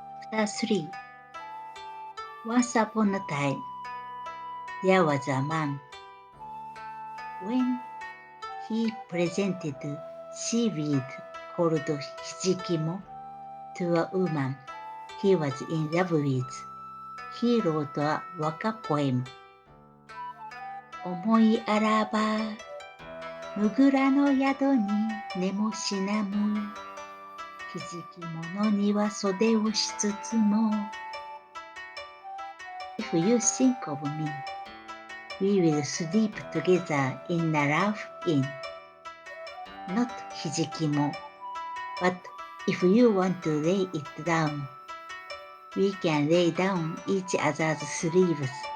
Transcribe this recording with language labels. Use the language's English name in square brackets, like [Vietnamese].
[English] Chapter 3. Once upon a time, there was a man. When he presented seaweed called Hijikimo to a woman he was in love with, he wrote a Waka poem. [Japanese] 思いあらば、むぐらの宿に寝もしなむ。ひじきものには袖をしつつも。 [English] If you think of me, we will sleep together in a rough inn. Not Hijikimo, but if you want to lay it down, we can lay down each other's sleeves.